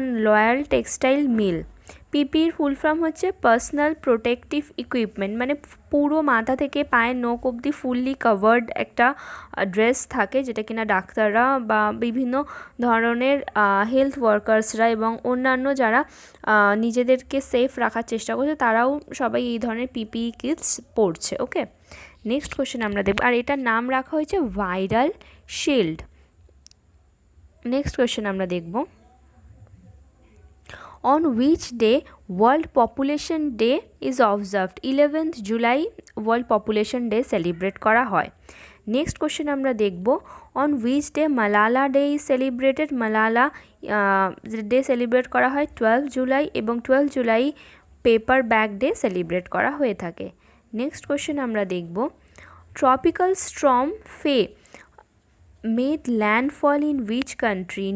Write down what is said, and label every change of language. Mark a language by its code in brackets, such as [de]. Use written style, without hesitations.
[bn] Loyal textile মিল। পিপির full form হচ্ছে personal protective equipment, মানে পুরো মাথা থেকে পায়ের নখ অবধি ফুললি কভার্ড একটা ড্রেস থাকে যেটা কিনা ডাক্তাররা বা বিভিন্ন ধরনের হেলথ ওয়ার্কার্সরা এবং অন্যান্য যারা নিজেদেরকে সেফ রাখার চেষ্টা করছে তারাও সবাই এই ধরনের পিপিই কিটস পরছে। ওকে, নেক্সট কোশ্চেন আমরা দেখব, আর এটার নাম রাখা হয়েছে ভাইরাল শিল্ড। নেক্সট কোশ্চেন আমরা দেখব, [en] On which day World Population Day is observed? [bn] 11th July World Population Day celebrate করা হয়। নেক্সট কোশ্চেন আমরা দেখব, [en] On which day Malala Day is celebrated? [bn] Malala day celebrate করা হয় 12 জুলাই এবং 12 July paper bag day celebrate করা হয়ে থাকে। নেক্সট কোশ্চেন আমরা দেখব, [en] Tropical storm Fay made landfall in which country?